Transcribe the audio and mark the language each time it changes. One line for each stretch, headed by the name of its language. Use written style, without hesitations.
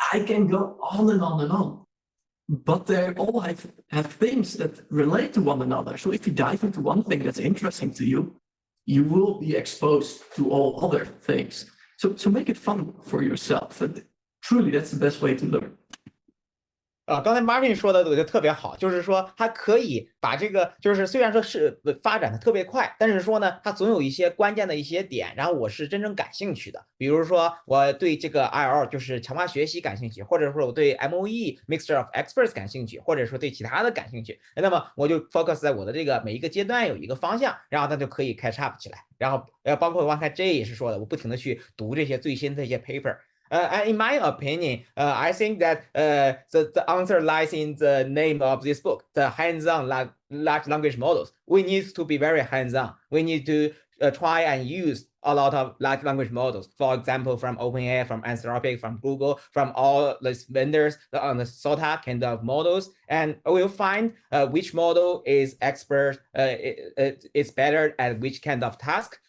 English: I can go on and on and on. But they all have things that relate to one another. So if you dive into one thing that's interesting to you, you will be exposed to all other things. So make it fun for yourself. And truly, that's the best way to learn.
Chinese: 刚才 Martin 说的我觉得特别好，就是说它可以把这个，就是虽然说是发展的特别快，但是说呢，它总有一些关键的一些点，然后我是真正感兴趣的。比如说我对这个 IL 就是强化学习感兴趣，或者说我对 MOE Mixture of Experts 感兴趣，或者说对其他的感兴趣，那么我就 focus 在我的这个每一个阶段有一个方向，然后它就可以 catch up 起来。然后包括刚才 Jay 也是说的，我不停的去读这些最新的一些 paper。
English: And in my opinion, I think that the answer lies in the name of this book, the hands-on large language models. We need to be very hands-on. We need to try and use a lot of large language models. For example, from OpenAI, from Anthropic, from Google, from all these vendors on the SOTA kind of models, and we'll find which model is expert, is better at which kind of task.